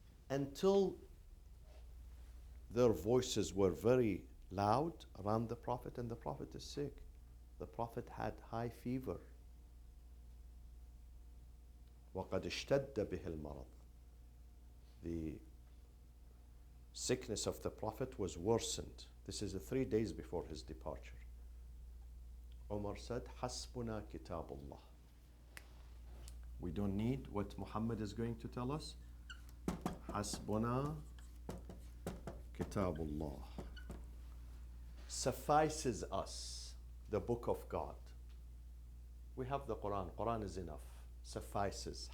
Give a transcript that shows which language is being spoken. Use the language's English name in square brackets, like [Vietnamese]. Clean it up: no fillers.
[English] Until their voices were very loud around the Prophet, and the Prophet is sick. The Prophet had high fever. [Arabic] وَقَدْ اشْتَدَّ بِهِ الْمَرَضِ. [English] The sickness of the Prophet was worsened. This is 3 days before his departure. Umar said, [Arabic] حَسْبُنَا كِتَابُ اللَّهِ. [English] We don't need what Muhammad is going to tell us. [Arabic] حَسْبُنَا كِتَابُ اللَّهِ. [English] Suffices us, the book of God. We have the Quran. Quran is enough. Suffices.